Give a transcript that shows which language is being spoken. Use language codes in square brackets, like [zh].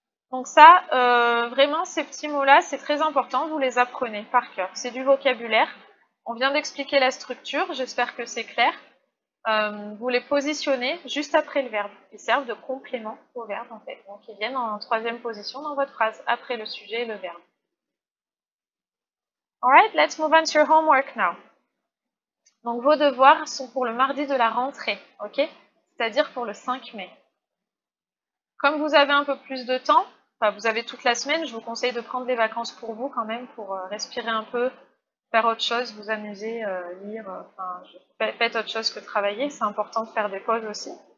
[fr] Donc ça, vraiment, ces petits mots-là, c'est très important, vous les apprenez par cœur. C'est du vocabulaire. On vient d'expliquer la structure, j'espère que c'est clair. vous les positionnez juste après le verbe. Ils servent de complément au verbe en fait. Donc ils viennent en troisième position dans votre phrase, après le sujet et le verbe. [en] Alright, let's move on to your homework now. [fr] Donc vos devoirs sont pour le mardi de la rentrée, ok? C'est-à-dire pour le 5 mai. Comme vous avez un peu plus de temps, enfin vous avez toute la semaine, je vous conseille de prendre des vacances pour vous quand même, pour respirer un peu, faire autre chose, vous amuser, lire, faites autre chose que travailler, c'est important de faire des pauses aussi.